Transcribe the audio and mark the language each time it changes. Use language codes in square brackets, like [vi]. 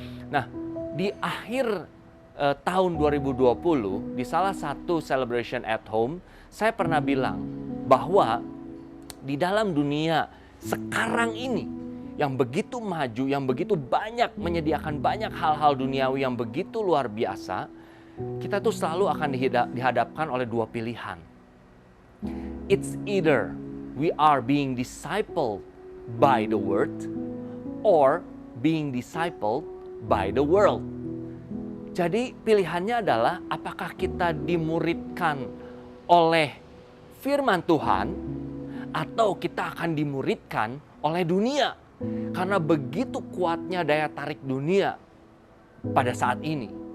[id] Nah, di akhir tahun 2020 di salah satu [en] celebration at home, [id] saya pernah bilang bahwa di dalam dunia sekarang ini yang begitu maju, yang begitu banyak menyediakan banyak hal-hal duniawi yang begitu luar biasa, kita tuh selalu akan dihadapkan oleh dua pilihan. [en] It's either we are being discipled by the word or being discipled by the world. [id] Jadi pilihannya adalah apakah kita dimuridkan oleh firman Tuhan atau kita akan dimuridkan oleh dunia. Karena begitu kuatnya daya tarik dunia pada saat ini.